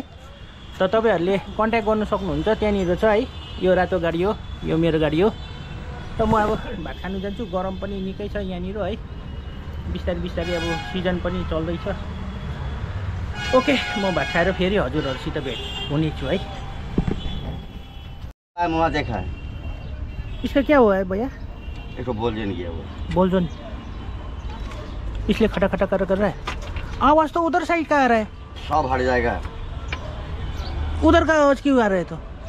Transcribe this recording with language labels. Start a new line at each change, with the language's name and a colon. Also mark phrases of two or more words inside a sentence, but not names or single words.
Nepali: त तपाईँहरूले कन्ट्याक्ट गर्नु सक्नुहुन्छ। त्यहाँनिर छ है। यो रातो गाडी हो, यो मेरो गाडी हो। त म अब भात खानु जान्छु। गरम पनि निकै छ यहाँनिर है। बिस्तारै बिस्तारै अब सिजन पनि चल्दैछ। ओके, म भात खाएर फेरि हजुरहरूसित भेट हुनेछु है।
Hindi: वहाँ देखा है। इसका क्या हुआ है भैया? इसको बोलजन किया हुआ। बोलजन इसलिए खटा खटा कर रहा है। आवाज तो उधर साइड का आ रहा है। सब हट जाएगा। उधर का आवाज क्यों आ रहा है?